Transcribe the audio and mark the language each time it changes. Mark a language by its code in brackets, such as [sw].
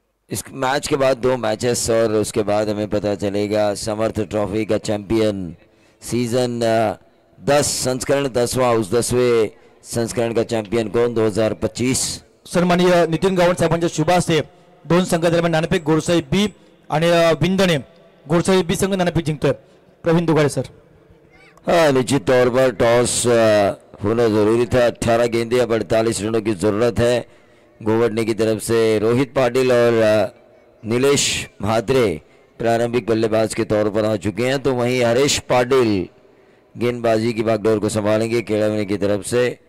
[hi] इस मैच के बाद 2 मैचेस और उसके बाद हमें पता चलेगा समर्थ ट्रॉफी का चैंपियन सीजन 10 संस्करण 10वां उस 10वें संस्करण का चॅम्पियन कोण 2025. [mr] सन्माननीय नितीन गावण साहेबांच्या शुभ हस्ते दोन संघ दरम्यान नाणेफेक गोरसाई बी आणि विंदणे. गोरसाई बी संघ नाणेफेक जिंकतोय. प्रवीण दुगाडे सर. [hi] हाँ निश्चित तौर पर टॉस होना जरूरी था. 18 गेंदे अब 48 रनों की जरूरत है. गोवटने की तरफ से रोहित पाटिल और नीलेश म्हात्रे प्रारंभिक बल्लेबाज के तौर पर आ चुके हैं तो वहीं हरीश पाटिल गेंदबाजी की बागडोर को संभालेंगे केळवणे की तरफ से.